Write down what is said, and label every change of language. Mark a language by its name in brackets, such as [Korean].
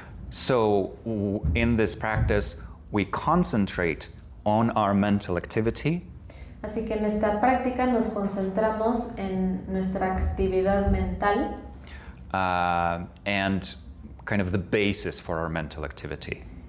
[English] So in this practice, we concentrate on our mental activity, [Spanish] Así que en esta práctica nos concentramos en nuestra actividad mental [English] and kind of the basis for our mental activity.